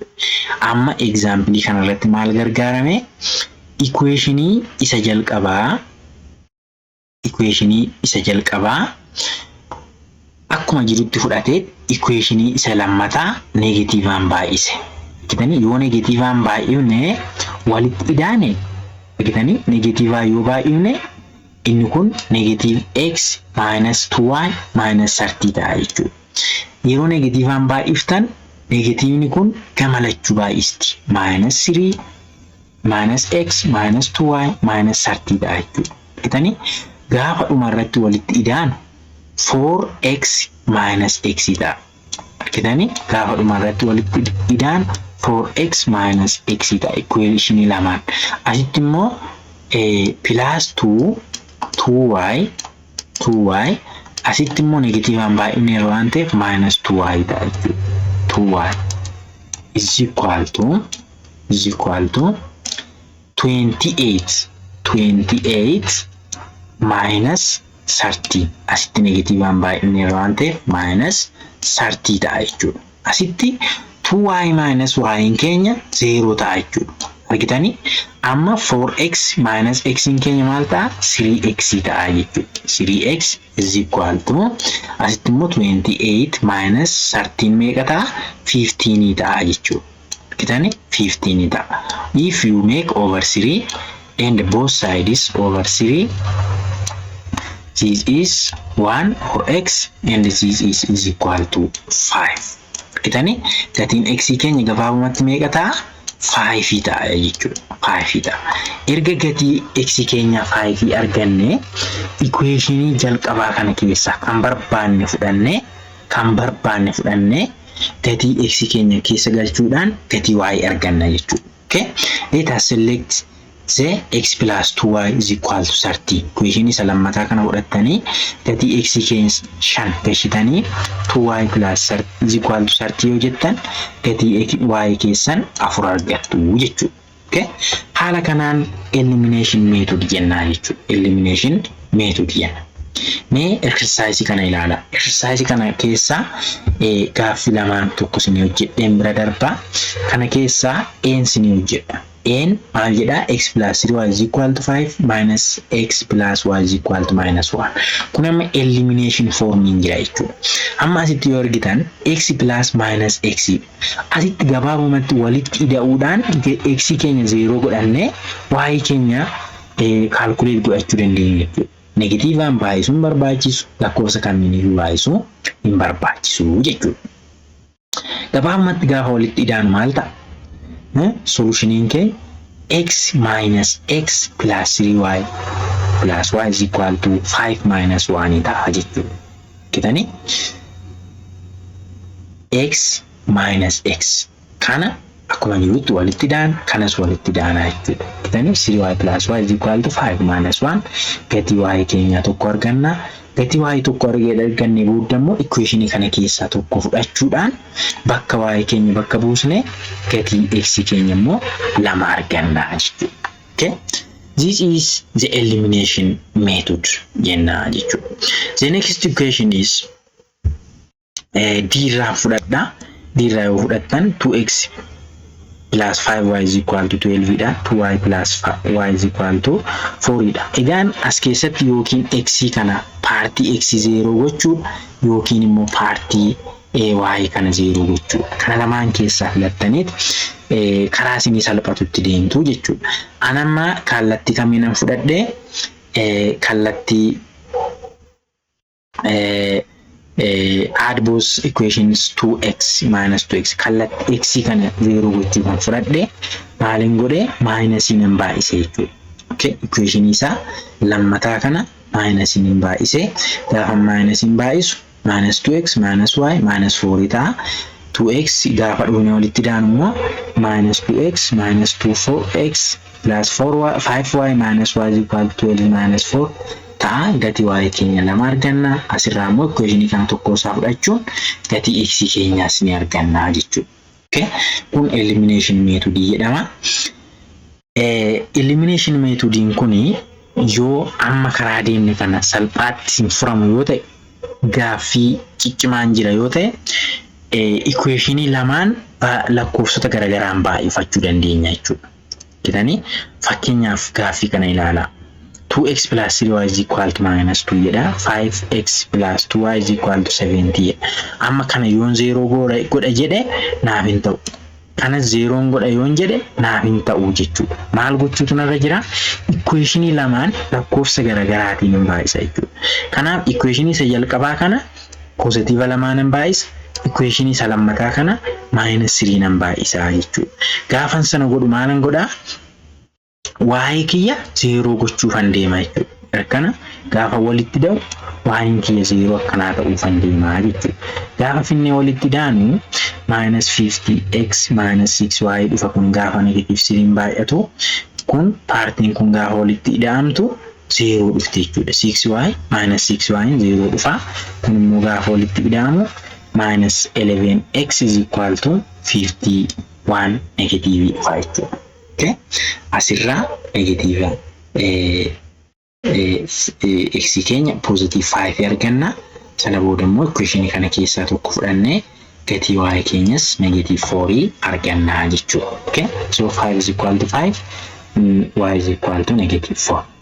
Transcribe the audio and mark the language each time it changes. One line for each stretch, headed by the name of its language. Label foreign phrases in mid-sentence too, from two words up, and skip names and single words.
Oromo: Amma example kana irratti maal gargaarame equation isa jalqabaa akkuma jirutti fudhatee equation isa lammataa negative aan baay'ise. Kitani yoo negative aan baay'ifne walitti idaane kitani negative yoo baay'ifne inni kun
English: negative x minus 2y minus 30
Oromo: ta'a jechuudha. Yeroo negative aan baay'iftan negative ni kun gamalachuu baay'isti
English: minus 3 minus x minus 2y minus 30
Oromo: ta'a jechuudha. Kitani gaafa dhumarratti walitti idaanu
English: 4x minus x
Oromo: ta'a. Kitani gaafa dhumarratti walitti idaanu
English: 4x minus x
Oromo: ta'a. Equation lamaan asitti immoo
English: plus 2y
Oromo: asitti immoo negative aan baay'ifne waan ta'eef
English: minus 2y
Oromo: ta'a jechuudha.
English: 2y is equal to 28 minus 30
Oromo: asitti negative aan baay'ifne waan ta'eef
English: minus 30
Oromo: ta'a jechuudha. Asitti
English: 2y minus y
Oromo: keenya 0 ta'a jechuudha. Argitanii amma
English: 4x minus x
Oromo: keenya maal ta'a 3x ta'a jechuudha.
English: 3x is equal to
Oromo: asitti immoo
English: 28 minus 13
Oromo: meeqa ta'a 15 ta'a jechuudha. Argitanii 15 ta'a.
English: If you make over 3 and both sides over 3 this is 1 or x and this is equal to 5.
Oromo: Kitani gatiin x keenya gabaabumatti meeqa ta'a? 5 ta'a jechuudha. 5 ta'a. Erga gatii x keenya 5 arganne equationii jalqabaa kana keessaa kan barbaanne fudhanne gatii x keenya keessa galchuudhaan gatii y arganna jechuudha. Okay?
English: Let us select the x plus 2y is equal to 30.
Oromo: Equation isa lammataa kana godhattanii gatii x keenya 5 gashitanii
English: 2y plus is equal to 30
Oromo: yoo jettan gatii y keessan 4 argattu jechuudha. Okay? Haala kanaan
English: elimination method
Oromo: jennaa jechuudha.
English: Elimination method
Oromo: jenna. Mee exercise kana ilaala. Exercise kana keessa gaaffii lamaan tokko isin hojjedheen bira darbaa. Kana keessa n isin hojjedha. N maal jedha?
English: X plus 3y is equal to 5 minus x plus y is equal to minus 1.
Oromo: Kun amma elimination forming jira jechuudha. Amma asitti yoo argitan
English: x plus minus x.
Oromo: Asitti gabaabumatti walitti ida'uudhaan x keenya 0 godhanne y keenya calculate godhachuu dandeenya jechuudha. Negative an baay'isuun barbaachisu lakkoofsa kamiiniyyuu baay'isuu hin barbaachisu jechuudha. Gabaabumatti gaafa walitti ida'an maal ta'a? Solutioniin kee
English: x minus x plus 3y plus y is equal to 5 minus 1
Oromo: ta'a jechuudha. Kitani
English: x minus x
Oromo: kana akkuma jirutti walitti ida'an kanas walitti ida'ana jechuudha. Kitani
English: 3y plus y is equal to 5 minus 1
Oromo: gatii y keenya tokko arganna. Gatii y tokko arganne boodammoo equation kana keessaa tokko fudhachuudhaan bakka y keenya bakka buusne gatii x keenya immoo 2 arganna jechuudha.
English: Okay? This is the elimination method
Oromo: jenna jechuudha.
English: The next equation is d
Oromo: irraa fudhadha. D irraa yoo fudhattan
English: 2x plus 5y is equal to 12
Oromo: dha.
English: 2y plus y is equal to 4 dha.
Oromo: Egaan as keessatti yookiin x kana partii x 0 gochuun yookiin immoo partii y kana 0 gochuun kana lamaan keessaa filattaniit karaa isinii salphatutti deemtu jechuudha. Anamma kallattii kamiinan fudhadhee kallattii
English: add both equations 2x minus 2x
Oromo: kallattii x kana 0 gochuu kan fudhadhee maalin godhee minus nan baay'ise jechuudha. Okay, equation isaa lammataa kana minus in baay'ise gaafa minus in baay'isu
English: minus 2x minus y minus 4
Oromo: ta'a. 2x gaafa dhufne walitti ida'an immoo
English: minus 2x minus 4x plus 4y 5y minus y is equal to 12 minus 4
Oromo: ta'a. Gatii y keenya 2 arganna. Asirraa immoo equation kana tokko isaa fudhachuun gatii x keenyaas ni arganna jechuudha. Okay, kun
English: elimination method
Oromo: jedhama.
English: Elimination method
Oromo: kuni yoo amma karaa deemne kana salphaatti sin furamu yoo ta'e gaaffii ciccimaan jira yoo ta'e equation lamaan lakkoofsota garagaraan baay'ifachuu dandeenya jechuudha. Kitani fakkeenyaaf gaaffii kana ilaala.
English: 2x plus 3y is equal to minus 2 jedha. 5x plus 2y is equal to 70.
Oromo: Amma kana yoon 0 godha jedhe naaf hin ta'u. Kana 0 godha yoon jedhe naaf hin ta'u jechuudha. Maal gochuutu narra jira? Equation lamaan lakkoofsa garagaraatiin baay'isa jechuudha. Kanaaf equation isa jalqabaa kana positive lamaan baay'isa. Equation isa lammataa kana
English: minus 3
Oromo: nan baay'isa jechuudha. Gaafan sana godhu maalan godhaa? Y kiyya 0 gochuufan deema jechuudha. Kana gaafa walitti da'u y kiyya 0 akkanaa ta'uufan deema jechuudha. Gaafa finne walitti daanu
English: minus 50x minus 6y
Oromo: dhufa kun gaafa
English: negative 3
Oromo: baay'atu kun partiin kun gaafa walitti ida'amtu 0 dhufti jechuudha.
English: 6y minus 6y
Oromo: 0 dhufa. Kun immoo gaafa walitti ida'amu
English: minus 11x is equal to 51 negative
Oromo: dhufa jechuudha. Okay, asirraa negative x keenya
English: positive 5
Oromo: arganna. Sana booda immoo equation kana keessaa tokko fudhannee gatii y keenyas
English: negative 4
Oromo: arganna jechuudha.
English: Okay, so 5 is equal to 5, y is equal to negative 4.